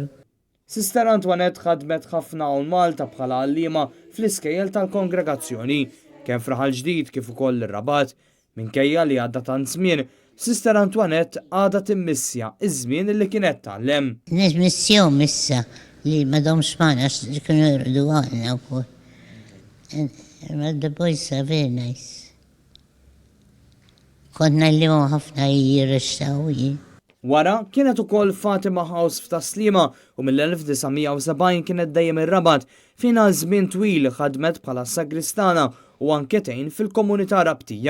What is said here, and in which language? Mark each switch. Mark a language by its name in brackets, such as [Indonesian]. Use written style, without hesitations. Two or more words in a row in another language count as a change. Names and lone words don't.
[Maltese] Sister Antoinette ħadmet ħafna hawn Malta bħala għalliema fl-iskejjel tal-kongregazzjoni kemm f'Raħal Ġdid kif ukoll ir-Rabat. Minkejja li għadda tant żmien, Sister Antoinette għadha timmissja iż-żmien li kienet tgħallem. Nismissjom issa li m'għadhomx magħna għax kienu jrdu għalna wkoll. [English] The boys are very nice. [Maltese] Konna li ħafna jirrexxaw. Wara kienet ukoll Fatima House f'Taslima u mill-1970 kienet dejjem ir-Rabat fejn għal żmien twil ħadmet bħala sagristana u anke tgħin fil-komunità rabtija.